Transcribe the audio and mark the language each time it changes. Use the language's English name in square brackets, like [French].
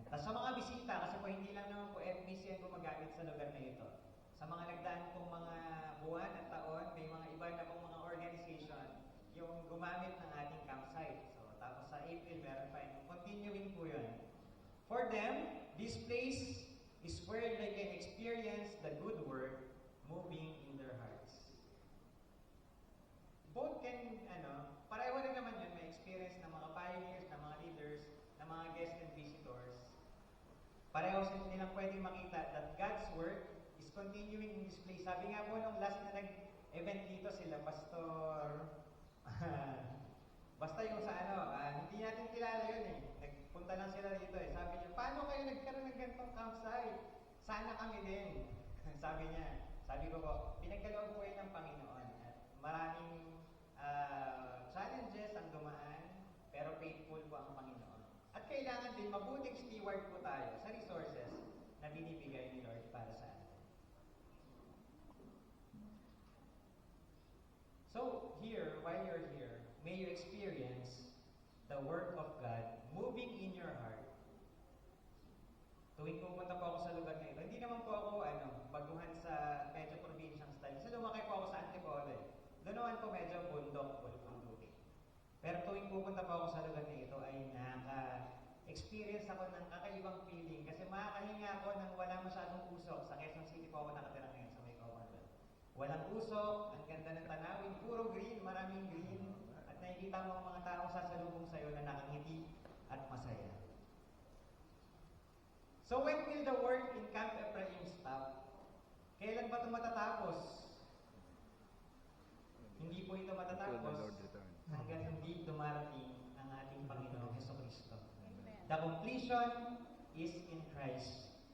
[Filipino] Tapos sa mga bisita, kasi po hindi lang naman po FBC ang gumagamit sa lugar na ito. Sa mga nagdaan pong mga buwan at taon, may mga iba na pong mga organization yung gumamit ng ating campsite. So, tapos sa April, meron pa yun. Continuing po yun. [English] For them, this place is where they can experience the good work moving in their hearts. [Filipino] Both can, pareho rin naman yun, may experience ng mga pioneers, ng mga leaders, ng mga guests and visitors. Pareho nilang pwedeng makita [English] that God's work is continuing in this place. [Filipino] Sabi nga po nung last na nag-event dito sila, Pastor, basta yung sa hindi natin kilala yun eh. Nagpunta lang sila dito eh. Sabi niya, paano kayo nagkaroon ng ganitong campsite? Sana kami din. Sabi ko po, pinagkaloob po yun ng Panginoon. At maraming challenges ang dumaan, pero faithful po ang Panginoon. At kailangan din mabuting steward po tayo sa resources na binibigay ni Lord para sa atin. [English] So, here, while you're here, may you experience the work of God moving in your heart. [Filipino] Tuwing pumunta po ako sa lugar na ito, hindi naman po ako baguhan sa medyo probinsyang style. Kasi lumaki po ako sa Antipolo. Doon naman po medyo bundok po ang tubig. Pero tuwing pupunta po ako sa lugar na ito ay naka-experience ako ng kakaibang feeling kasi makakahinga ako nang wala masyadong usok. Sa Quezon City po ako nakatira ngayon sa may Kawalan. Walang usok, ang ganda ng tanawin, puro green, maraming green. At nakikita mo ang mga taong sasalubong sa'yo na nakangiti at masaya. [English] So when will the work in Camp Ephraim stop? [Filipino] Kailan ba ito matatapos? Hindi po ito matatapos hanggang hindi dumarating ang ating Panginoong Jesucristo. [English] The completion is in Christ.